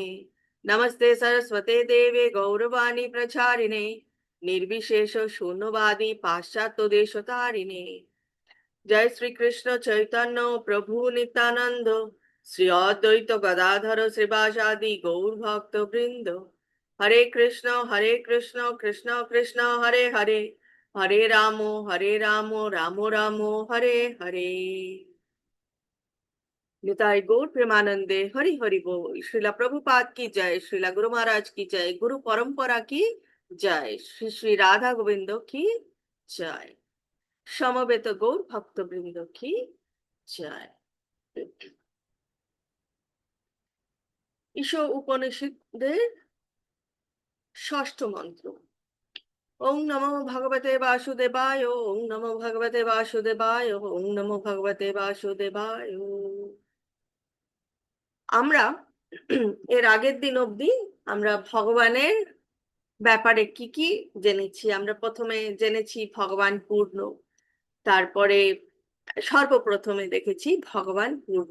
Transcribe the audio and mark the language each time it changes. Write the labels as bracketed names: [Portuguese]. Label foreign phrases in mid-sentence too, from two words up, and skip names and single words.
[Sanskrit] नमस्ते सरस्वते देवे गौरवाणी प्रचारिणे निर्विशेष शून्यवादी पाश्चात्य देशतारिणे। जय श्री कृष्ण चैतन्य प्रभु नित्यानंद श्री अद्वैत गदाधर श्रीवासादि गौर भक्त वृंद। हरे कृष्ण कृष्ण कृष्ण हरे हरे हरे राम राम राम हरे हरे। [Bangla] নিতাই গৌর প্রেমানন্দে হরি হরি বোল। [Hindi] श्रीला प्रभुपाद की जय, श्रीला गुरु महाराज की जय, गुरु परंपरा की जय, श्री श्री राधा गोविंद की जय, [Bangla] সমবেত গৌর ভক্তবৃন্দ কি জয়। ঈশ উপনিষদের ষষ্ঠ মন্ত্র। [Sanskrit] ওং নমো ভগবতে বাসুদেবায়, ওং নমো ভগবতে বাসুদেবায়, ওং নমো ভগবতে বাসুদেবায়। [Bangla] আমরা এর আগের দিন অবধি আমরা ভগবানের ব্যাপারে কি কি জেনেছি। আমরা প্রথমে জেনেছি ভগবান পূর্ণ, তারপরে সর্বপ্রথমে দেখেছি ভগবান পূর্ণ।